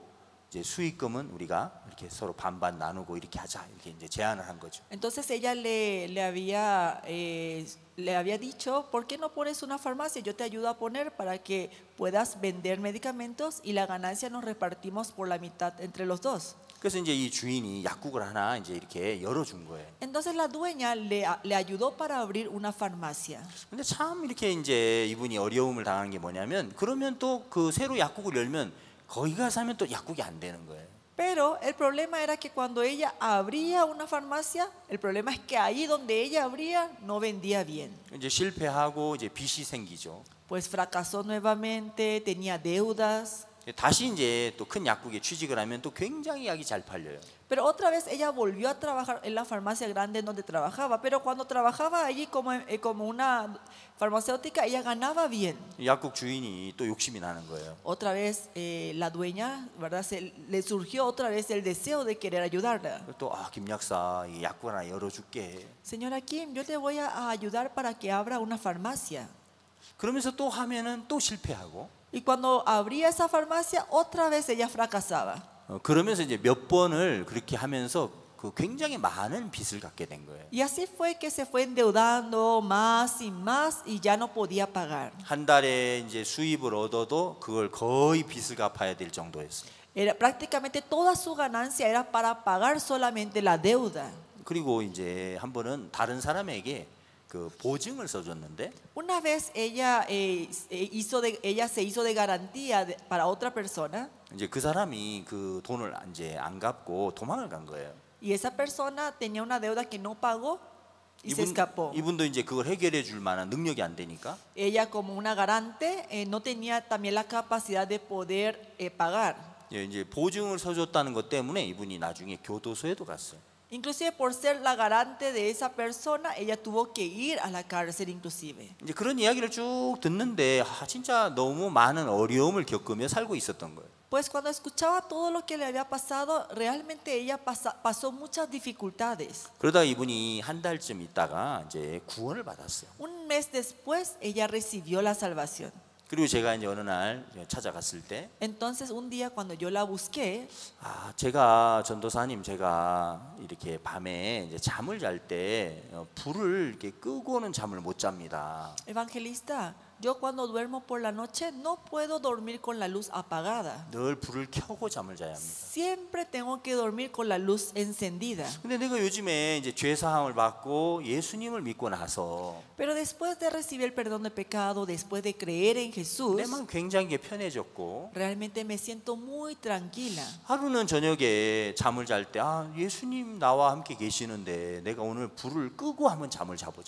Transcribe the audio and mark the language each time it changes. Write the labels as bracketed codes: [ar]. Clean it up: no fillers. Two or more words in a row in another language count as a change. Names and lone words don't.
[ko] 이제 수익금은 우리가 이렇게 서로 반반 나누고 이렇게 하자 이렇게 이제 제안을 한 거죠. [es] Entonces ella le había dicho, ¿por qué no pones una farmacia? Yo te ayudo a poner para que puedas vender medicamentos y la ganancia nos repartimos por la mitad entre los dos. [ko] 그래서 이제 이 주인이 약국을 하나 이제 이렇게 열어준 거예요. [es] Entonces la dueña le ayudó para abrir una farmacia. [ko] 근데 참 이렇게 이제 이분이 어려움을 당하는 게 뭐냐면 그러면 또 그 새로 약국을 열면 거기 가서 하면 또 약국이 안 되는 거예요. [es] Pero el problema era que cuando ella abría una farmacia, el problema es que ahí donde ella abría no vendía bien. [ko] 이제 실패하고 이제 빚이 생기죠. [es] Pues fracasó nuevamente, tenía deudas. [ko] 다시 이제 또 큰 약국에 취직을 하면 또 굉장히 약이 잘 팔려요. [es] Pero otra vez ella volvió a trabajar en la farmacia grande en donde trabajaba, pero cuando trabajaba allí como una farmacéutica, ella ganaba bien. [ko] 약국 주인이 또 욕심이 나는 거예요. [es] Otra vez la dueña, ¿verdad? Le surgió otra vez el deseo de querer ayudarla. [ko] 또 김 약사 이 약국 하나 열어줄게. [es] Señora Kim, yo te voy a ayudar para que abra una farmacia. [ko] 그러면서 또 하면은 또 실패하고. [es] Y cuando abría esa farmacia, otra vez ella fracasaba. [ko] 그러면서 이제 몇 번을 그렇게 하면서 그 굉장히 많은 빚을 갖게 된 거예요. [es] Y así fue que se fue endeudando más y ya no podía pagar. [ko] 한 달에 이제 수입을 얻어도 그걸 거의 빚을 갚아야 될 정도였어요. [es] Prácticamente toda su ganancia era para pagar solamente la deuda. [ko] 그리고 이제 한 번은 다른 사람에게 그 보증을 써줬는데 [es] Una vez ella se hizo de garantía para otra persona. [ko] 이제 그 사람이 그 돈을 이제 안 갚고 도망을 간 거예요. [es] Y esa persona tenía una deuda que no pagó y se escapó. [ko] 이분도 이제 그걸 해결해 줄 만한 능력이 안 되니까 [es] Ella como una garante no tenía también la capacidad de poder pagar. [ko] 이제 보증을 서줬다는 것 때문에 이분이 나중에 교도소에도 갔어요. [es] Inclusive por ser la garante de esa persona, ella tuvo que ir a la cárcel inclusive. [ko] 이제 그런 이야기를 쭉 듣는데 진짜 너무 많은 어려움을 겪으며 살고 있었던 거예요. [es] Pues cuando escuchaba todo lo que le había pasado, realmente ella pasó muchas dificultades. [ko] 그러다 이분이 한 달쯤 있다가 이제 구원을 받았어요. [es] Un mes después, ella recibió la salvación. [ko] 그리고 제가 이제 어느 날 찾아갔을 때, [es] Entonces un día cuando yo la busqué, [ko] 제가 전도사님, 제가 이렇게 밤에 이제 잠을 잘 때 불을 이렇게 끄고는 잠을 못 잡니다. [es] evangelista, yo cuando duermo por la noche no puedo dormir con la luz apagada. [ko] 늘 불을 켜고 잠을 자야 합니다. [es] Siempre tengo que dormir con la luz encendida. [ko] 근데 내가 요즘에 이제 죄 사함을 받고 예수님을 믿고 나서 [es] Pero después de recibir el perdón de pecado, después de creer en Jesús, [ko] 내 마음 굉장히 편해졌고, [es] realmente me siento muy tranquila. [ko] 하루는 저녁에 잠을 잘 때 예수님 나와 함께 계시는데 내가 오늘 불을 끄고 한번 잠을 자보자.